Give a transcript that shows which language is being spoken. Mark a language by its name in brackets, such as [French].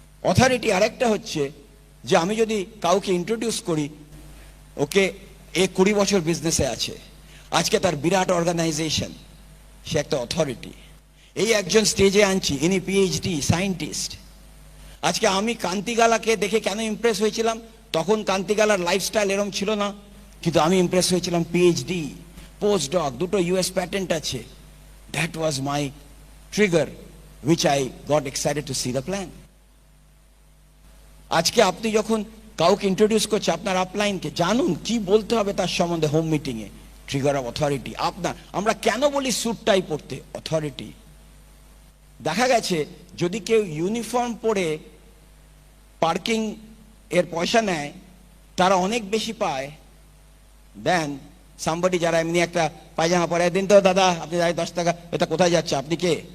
[Bangla] Authority আরেকটা হচ্ছে যে আমি যদি কাউকে ইন্ট্রোডিউস করি, ওকে এ 20 বছর বিজনেসে আছে, আজকে তার বিরাট অর্গানাইজেশন, সে একটা অথরিটি। এই একজন স্টেজে আনছি, ইনি পিএইচডি সায়েন্টিস্ট। আজকে আমি কান্তিগালাকে দেখে কেন ইমপ্রেস হয়েছিলাম? তখন কান্তিগালার লাইফস্টাইল এরম ছিল না, কিন্তু আমি ইমপ্রেস হয়েছিলাম পিএইচডি, পোস্ট ডক, দুটো ইউএস প্যাটেন্ট আছে। [English] That was my trigger which I got excited to see the plan. [Bangla] আজকে আপনি যখন কাউকে ইন্ট্রোডিউস করছে, আপনার আপলাইনকে জানুন কি বলতে হবে তার সম্বন্ধে home meeting A, trigger of authority আপনার। আমরা কেন বলি স্যুট টাই পরতে? অথরিটি। দেখা গেছে যদি কেউ ইউনিফর্ম পরে পার্কিং এর পয়সা নেয়, তারা অনেক বেশি পায় [English] than somebody [Bangla] যারা এমনি একটা পায়জামা পরে, দিন তো দাদা আপনি 10 টাকা, এটা কোথায় যাচ্ছে, আপনি কে?